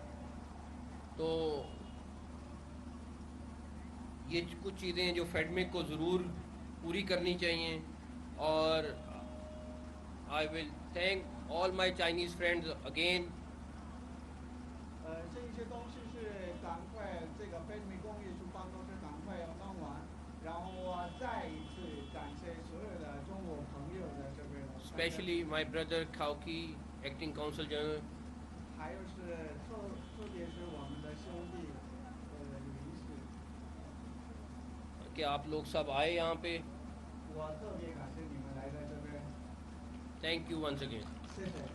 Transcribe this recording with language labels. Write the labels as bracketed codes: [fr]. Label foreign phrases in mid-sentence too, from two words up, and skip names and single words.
[ur] تو یہ کچھ چیزیں جو فیڈمیک کو ضرور پوری کرنی چاہیے اور [en] I will thank all my Chinese friends again [zh] 这一些东西是赶快这个北美工业区办公室赶快要弄完，然后再一次感谢所有的中国朋友在这边。 [en] specially my brother Khaoqi acting Consul General [zh] 还有是特别是我们的兄弟，林氏， [ur] कि आप लोग सब आए यहाँ पे [zh] 我特别感谢你们来在这边， [en] thank you once again [zh] 谢谢。